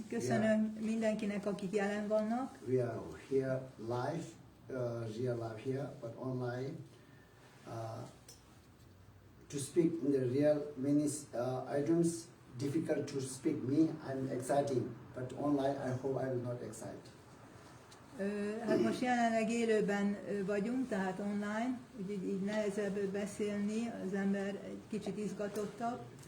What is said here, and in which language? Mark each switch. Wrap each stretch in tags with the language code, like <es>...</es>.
<hu>Köszönöm mindenkinek, akik jelen vannak.</hu> <en>We are here live, real live here, but online. To speak in the real many items, difficult to speak me. I'm exciting, but online I hope I will not excite.</en> <hu>Hát most jelenleg élőben vagyunk, tehát online, úgyhogy így nehezebb beszélni, az ember egy kicsit izgatottabb.</hu>